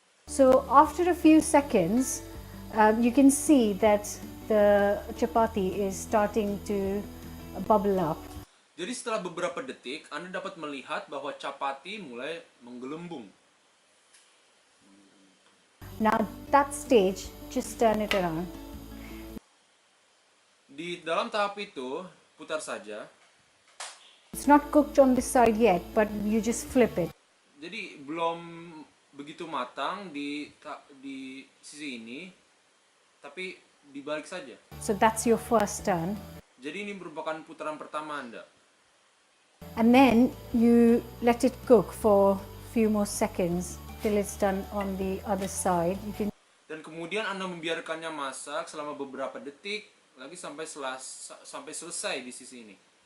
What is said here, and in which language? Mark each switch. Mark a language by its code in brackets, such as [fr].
[en] So after a few seconds, you can see that the chapati is starting to bubble up. [id] Jadi setelah beberapa detik, Anda dapat melihat bahwa chapati mulai menggelembung. [en] Now that stage, just turn it around. [id] Di dalam tahap itu, putar saja. [en] It's not cooked on this side yet, but you just flip it. [id] Jadi belum begitu matang di sisi ini, tapi dibalik saja. [en] So that's your first turn. [id] Jadi ini merupakan putaran pertama Anda. [en] And then you let it cook for a few more seconds till it's done on the other side. You can [id] Dan kemudian Anda membiarkannya masak selama beberapa detik lagi sampai selesai di sisi ini.